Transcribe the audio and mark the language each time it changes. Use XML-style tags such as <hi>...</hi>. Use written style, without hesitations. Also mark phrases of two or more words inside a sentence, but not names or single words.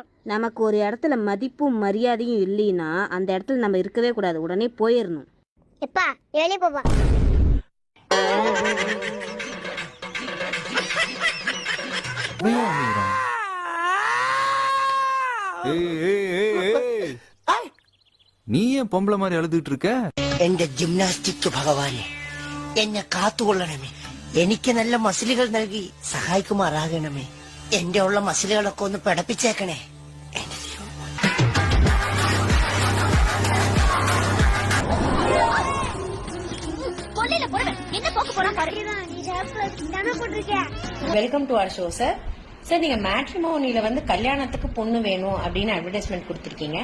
<ta>நமக்கு ஒரு இடத்துல மதிப்பும் மரியாதையும் இல்லைன்னா அந்த இடத்துல நம்ம இருக்கவே கூடாது, உடனே போயிடணும். எப்பா வெளியே போப்பா. நீ ஏன் பொம்பளை மாதிரி அழுதுட்டு இருக்க?</ta> <ml>എന്റെ ജിംനാസ്റ്റിക് ഭഗവാനെ, എന്നെ കാത്തുകൊള്ളണമേ. എനിക്ക് നല്ല മസിലുകൾ നൽകി സഹായിക്കുമാറാകണമേ. എന്റെ ഉള്ള മസിലുകളൊക്കെ ഒന്ന് പിടപ്പിച്ചേക്കണേ.</ml> <en>welcome to our show sir.</en> <ta>சார், நீங்க மேட்ரிமோனில வந்து கல்யாணத்துக்கு பொண்ணு வேணும் அப்படின்னு அட்வர்டைஸ்மெண்ட் கொடுத்திருக்கீங்க.</ta>